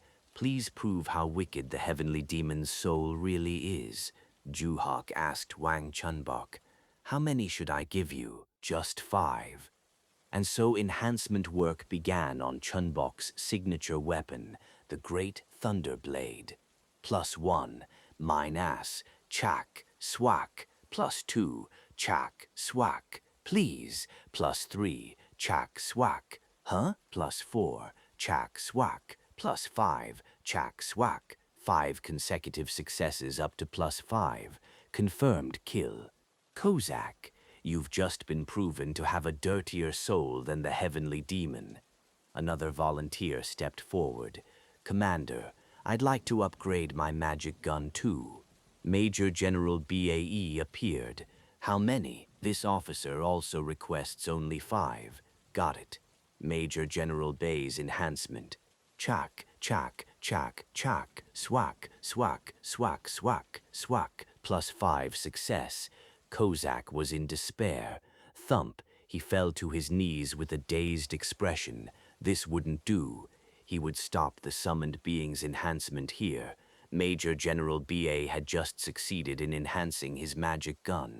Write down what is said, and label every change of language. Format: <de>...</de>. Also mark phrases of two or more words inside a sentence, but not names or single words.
<en>Please prove how wicked the Heavenly Demon's soul really is. Juhok asked Wang Chunbok. How many should I give you? Just 5. And so enhancement work began on Chunbok's signature weapon, the Great Thunderblade. +1, mine ass, chak, swak. +2, chak, swak. Please. +3, chak, swak. Huh? +4, chak, swak. +5, chak, swak. 5 consecutive successes up to +5. Confirmed kill. Kozak, you've just been proven to have a dirtier soul than the Heavenly Demon. Another volunteer stepped forward. Commander, I'd like to upgrade my magic gun too. Major General BAE appeared. How many? This officer also requests only 5. Got it. Major General Bay's enhancement. Chak, chak, chak, chak, swak, swak, swak, swak, swak, +5 success. Kozak was in despair. Thump, he fell to his knees with a dazed expression. This wouldn't do. He would stop the summoned being's enhancement here. Major General BA had just succeeded in enhancing his magic gun.</en>